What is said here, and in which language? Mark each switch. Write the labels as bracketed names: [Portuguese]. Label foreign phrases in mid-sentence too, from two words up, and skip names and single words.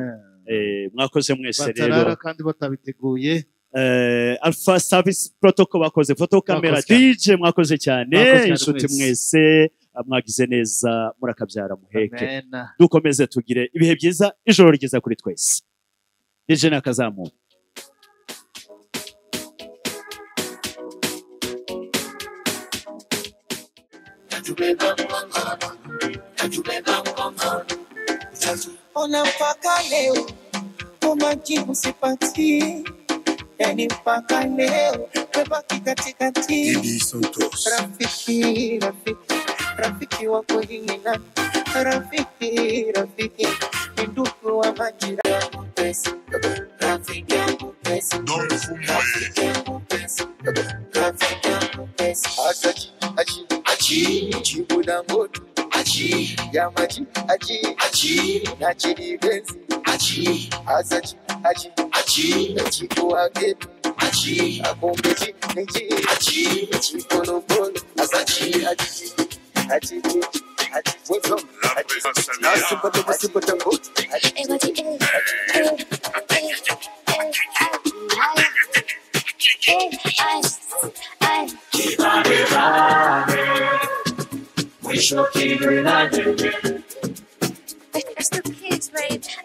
[Kinyarwanda] Mwakoze mwese rero. Batarara kandi batabiteguye. Alpha Service Protocol bakoze [English] photo camera DJ [Kinyarwanda] mwakoze cyane. Inshuti mwese mwagize neza murakabyara muheke. Dukomeze tugire ibihe byiza ijoro ryiza kuri twese. DJ nakazamu. [Swahili] Ona mpaka leo majibu sipati, yani mpaka leo mebaki katikati. Rafiki, rafiki, rafiki wako hii nani? Rafiki, rafiki, ni ndugu wa majirani. Rafiki yangu pesa, rafiki yangu pesa, rafiki yangu pesa. achi chibudangoto achi yamachi achi nachini benzi achi asachi achi chikuagetu achi akombechi nechi achi chipolopolo asachi achi what's up super tango [English] It's the kids, babe.